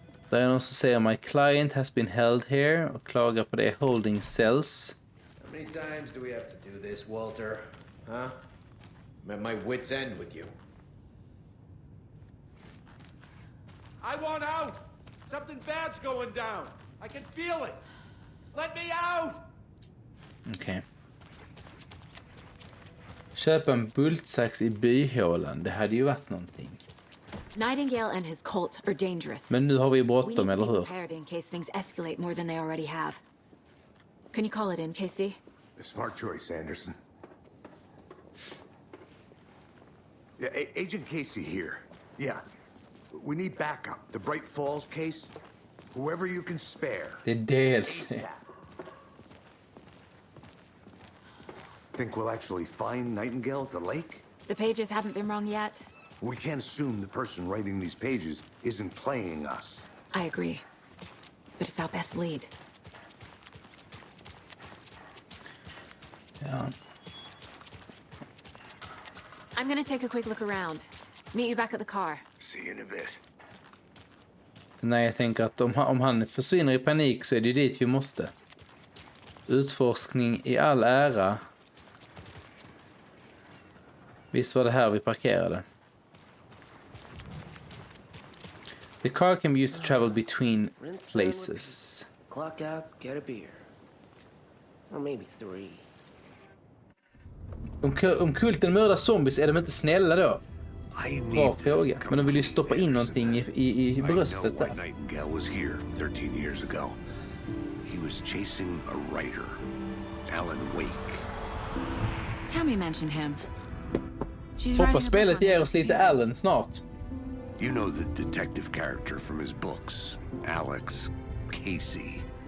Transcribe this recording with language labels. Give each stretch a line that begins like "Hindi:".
Swedish: Det är någon som säger
English: my client has been held here
Swedish: och klagar på det
English: holding cells. How many times do we have to do this, Walter? Huh? I'm at my wit's end with you. I want out! Something bad's going down. I can feel it. Let me out!
Swedish: Okej. Köpa en bultsax i byhålan. Det hade ju varit någonting.
English: Nightingale and his cult are dangerous.
Swedish: Men nu har vi bråttom, eller hur?
English: Prepared in case things escalate more than they already have. Can you call it in, Casey? A smart choice, Anderson. Yeah, Agent Casey here. Yeah. We need backup. The Bright Falls case. Whoever you can spare.
Swedish: Det är dels.
English: Think we'll actually find Nightingale at the lake? The pages haven't been wrong yet. We can't assume the person writing these pages isn't playing us. I agree. But it's our best lead.
Swedish: Ja.
English: I'm gonna take a quick look around. Meet you back at the car. See you in a bit.
Swedish: Nej, jag tänker att om han försvinner i panik så är det dit vi måste. Utforskning i all ära. Visst var det här vi parkerade.
English: The car can be used to travel between places. Clock out, get a beer. Or maybe 3.
Swedish: Om kulten mördar zombies, är de inte snälla då? Bra fråga. Men de vill ju stoppa in någonting i bröstet där.
English: Nightingale was here 13 years ago. He was chasing a writer, Alan Wake. Tammy mentioned him.
Swedish: Hoppas spelet ger oss lite Alan snart.
English: You know the detective character from his books, Alex Casey.